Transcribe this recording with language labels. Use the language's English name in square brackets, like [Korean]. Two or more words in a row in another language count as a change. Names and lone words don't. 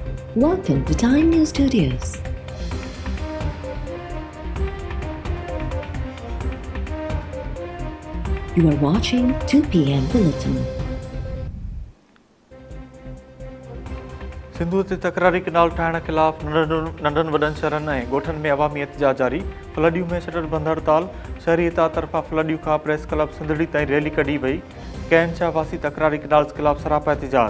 [English] Welcome to Time News Studios. You are watching 2 p.m. Bulletin. [Sindhi] सिंधु ते तकरारी किनाल ठाहिण खिलाफ़ नंढनि वॾनि शहरनि ऐं ॻोठनि में अवामी एहतजाज जारी। फलडियूं में शटर बंदि हड़ताल। शहरी इताद तरफ़ां फलडियूं खां प्रेस क्लब सिंधड़ी ताईं रैली कढी वई। कहनशाह वासी तकरारी किनाल खिलाफ़ सरापा एहतजाज।